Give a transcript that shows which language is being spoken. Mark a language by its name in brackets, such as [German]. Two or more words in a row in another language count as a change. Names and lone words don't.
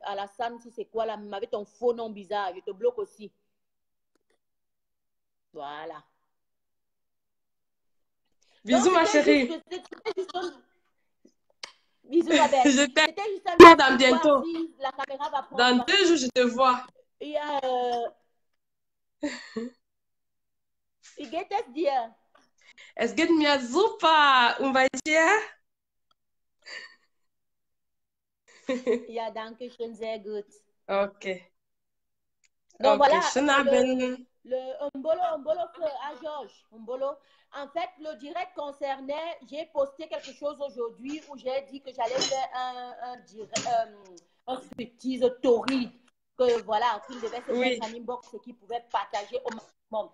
[French] Alassane, si c'est quoi là, avec ton faux nom bizarre, je te bloque aussi. Voilà. Bisous, ma chérie. Bisous, ma belle. Je t'aime. C'était juste un Dans bientôt. si la caméra va prendre. Dans 2 jours, je te vois. Il y a... [German] Wie geht es dir? Es geht mir super. Und bei dir? Ja, danke schön, sehr gut. [French] Ok. Donc okay. voilà, [German] Schönen Abend. [French] le Mbolo, à Georges, Mbolo. En fait, le direct concernait, j'ai posté quelque chose aujourd'hui où j'ai dit que j'allais faire un striptease torride, que voilà, qu'il devait se mettre en inbox et qu'il pouvait partager au maximum.